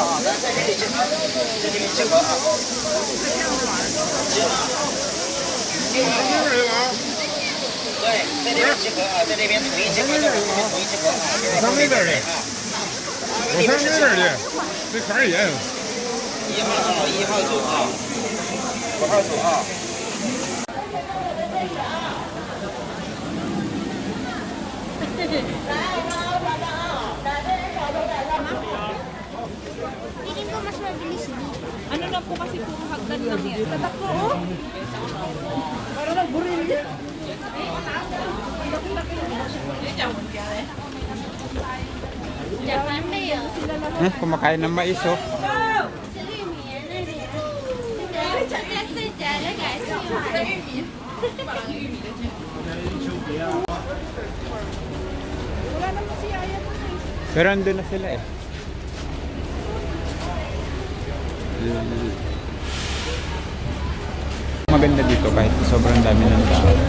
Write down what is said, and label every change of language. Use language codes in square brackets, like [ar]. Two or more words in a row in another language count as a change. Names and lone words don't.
[zh] 上那边的，我上那边的，这坎儿也有。1号9号，5号9号。 [tl] Feeling ko mas mabilis dito. Ano na po kasi puro hagdan lang yan. Tatakbo, oh. Parang nagburil yan. Japan na yun. Kumakain ng mais oh. [zh] 是玉米那里。这是假的改造的玉米。 [tl] Wala naman si Aya po eh. Pero andun na sila eh. Maganda dito kahit sobrang dami ng tao.